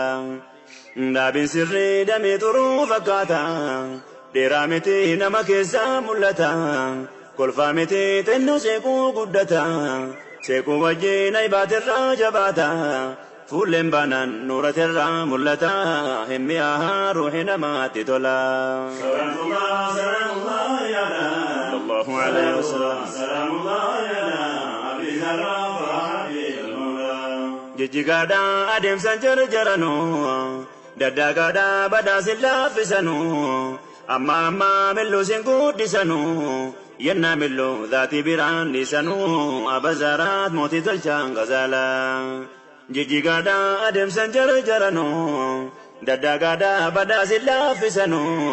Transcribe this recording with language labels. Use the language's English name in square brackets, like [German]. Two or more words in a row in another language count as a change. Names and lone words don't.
[Oromo] dhaabiin sirrii damee xuruu fakkaata dheeraa miti nama keessaa mul'ata kolfaa miti xinnoo seequu guddata seequu wajjin aybaatirraa jabaata fuulleen baanaan nuuratirraa mul'ata hin mi'aaha ruuhi namaatti tola [Arabic] صلاة الله سلام الله على صلى الله عليه وسلم سلام الله على أبي الزهراء [Oromo] ta'aajil mawlaa jijjigaadhaa adeemsan jarjaranu daddaagaadhaa badaasin laaffisanu amma milluu sin guddisanu yennaa milluu dhaatii biraan dhiisanu abazaraat mootii tolchaan gazaalaa jijjigaadhaa adeemsan jarjaranu daddaagaadhaa badaasin laaffisanu